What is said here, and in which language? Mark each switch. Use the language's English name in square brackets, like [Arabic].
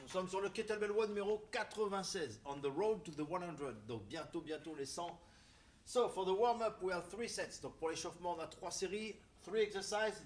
[French] Nous sommes sur le Kettlebell One numéro 96, [English] on the road to the 100. [French] Donc bientôt les 100. [English] So for the warm-up, we have 3 sets. [French] Donc pour l'échauffement, on a 3 séries, 3 exercises.